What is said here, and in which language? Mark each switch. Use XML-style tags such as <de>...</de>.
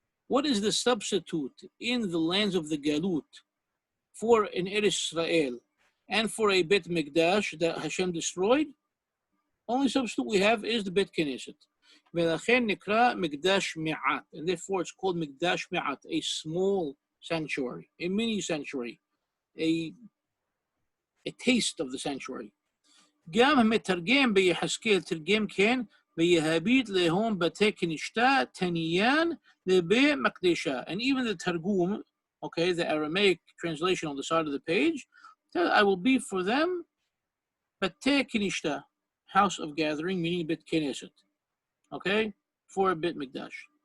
<en>What is the substitute in the lands of the Galut for an Eretz Israel and for a Bet Mikdash that Hashem destroyed? Only substitute we have is the Bet Knesset.</en> <he>ולכן נקרא מקדש מעט,</he> <en>and therefore it's called מקדש מעט, a small sanctuary, a mini sanctuary, a taste of the sanctuary.</en> <he>גם המתרגם ביחזקאל תרגם כן,</he> <arc>ויהביט להום בתי כנשתה תניין לבי מקדשה.</arc> <en>And even the Targum, okay, the Aramaic translation on the side of the page, says, I will be for them bate kinishta, house of gathering, meaning Bet Knesset. Okay, for a bit mikdash.</en>